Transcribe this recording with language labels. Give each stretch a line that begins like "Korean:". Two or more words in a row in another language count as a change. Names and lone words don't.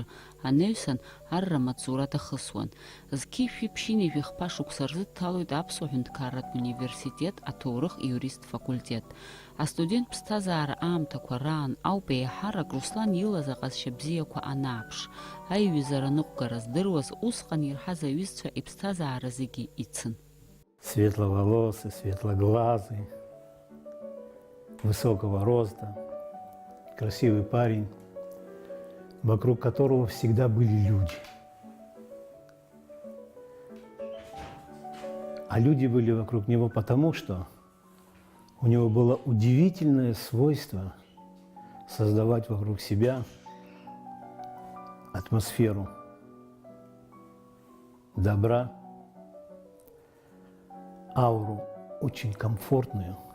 Abkhazian: Анаҩсан арра маҵура дахысуан. Зқьышәи ԥшьынҩажәи хԥа шықәса рзы дҭалоит Аԥсуа Ҳәынҭқарратә университет аҭоурых иурист факультет. Астудент ԥсҭазаара аамҭақәа раан ауп еиҳарак Руслан илаз аҟазшьа бзиақәа анааԥш. Аиҩызара ныҟәгара здыруаз усҟан ирҳаз аҩызцәа иԥсҭазаара зегьы ицын.
Russian: Светловолосый, светлоглазый, высокого роста, красивый парень, вокруг которого всегда были люди. А люди были вокруг него потому, что у него было удивительное свойство создавать вокруг себя атмосферу добра, ауру очень комфортную.